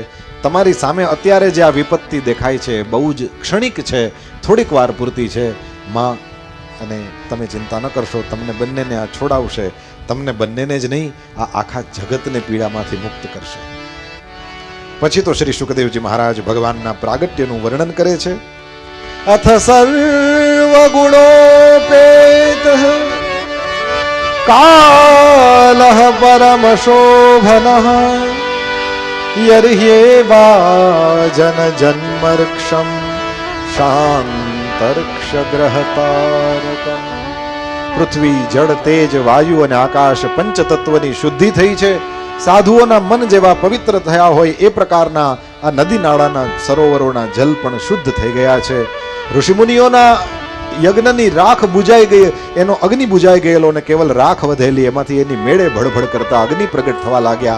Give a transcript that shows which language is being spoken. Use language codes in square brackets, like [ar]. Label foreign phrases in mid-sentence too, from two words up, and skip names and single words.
[gu] તમારી સામે અત્યારે જે આ વિપત્તિ દેખાય છે બહુ જ ક્ષણિક છે, થોડીક વાર પૂરતી છે માં, અને તમે ચિંતા ન કરશો, તમને બંનેને આ છોડાવશે. તમને બંનેને જ નહીં, આ આખા જગતને પીડામાંથી મુક્ત કરશે. પછી તો શ્રી શુકદેવજી મહારાજ ભગવાનના પ્રાગટ્યનું વર્ણન કરે છે. [sa] અથ સર્વ ગુણોપેત कालः परमशोभनः यर्ह्येवाजन जन्मर्क्षं शान्तर्क्षग्रहतारकम्. [gu] પૃથ્વી, જળ, તેજ, વાયુ અને આકાશ પંચતત્વની શુદ્ધિ થઈ છે. સાધુઓના મન જેવા પવિત્ર થયા હોય એ પ્રકારના આ નદી નાળાના સરોવરોના જલ પણ શુદ્ધ થઈ ગયા છે. ઋષિમુનિઓના યજ્ઞની રાખ બુજાઈ ગઈ, એનો અગ્નિ બુજાઈ ગયેલો અને કેવલ રાખ વધેલી, એમાંથી એની મેળે ભડભડ કરતા અગ્નિ પ્રગટ થવા લાગ્યા.